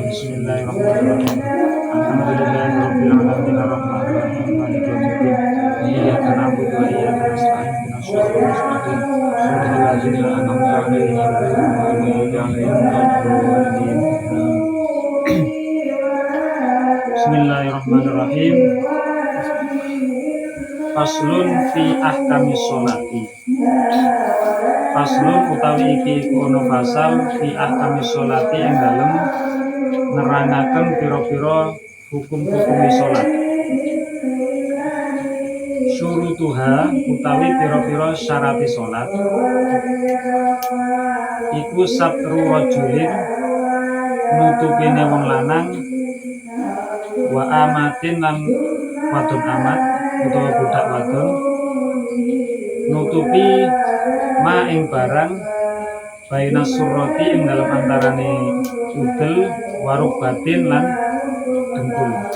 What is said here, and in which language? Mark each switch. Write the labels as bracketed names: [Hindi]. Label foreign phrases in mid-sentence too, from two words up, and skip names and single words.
[Arabic] بسم الله الرحمن الرحيم الحمد لله رب العالمين الرحمن الرحيم مالك يوم الدين. إياك نعبد وإياك نستعين اهدنا الصراط المستقيم. صراط الذين أنعمت عليهم غير المغضوب عليهم ولا الضالين. Bismillahirrahmanirrahim. فصل في أحكام الصلاة. [Javanese] Faslun utawi iki ono fasal [Arabic] في أحكام الصلاة [Javanese] ing dalem nerangaken pira-pira hukum-hukumi salat. Syurutuha utawi pira-pira syarati salat iku [Arabic] ستر رجل [Javanese] nutupine wong lanang [Arabic] وأمة [Javanese] lan wadon amat utawa budak wadon nutupi ma ing barang [Arabic] بين السرة [Javanese] ing dalam antarane udel warubatin lan dengkul